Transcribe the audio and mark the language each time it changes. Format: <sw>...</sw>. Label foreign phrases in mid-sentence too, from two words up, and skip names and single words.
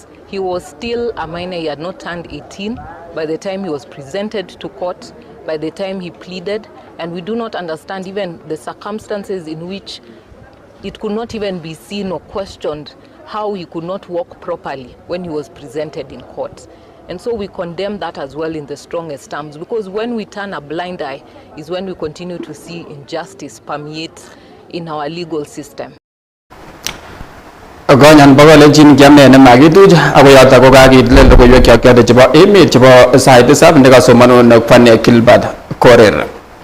<en>He was still a minor, he had not turned 18 by the time he was presented to court, by the time he pleaded, and we do not understand even the circumstances in which it could not even be seen or questioned how he could not walk properly when he was presented in court. And so we condemn that as well in the strongest terms, because when we turn a blind eye is when we continue to see injustice permeate in our legal system.</en> <kln>Konyan bokolenjin kiamne nemakituch ako yotok ko kakitil logoiwek chebo emet chebo sait tisab nekasomanun Fane Gilbert Korir.</kln>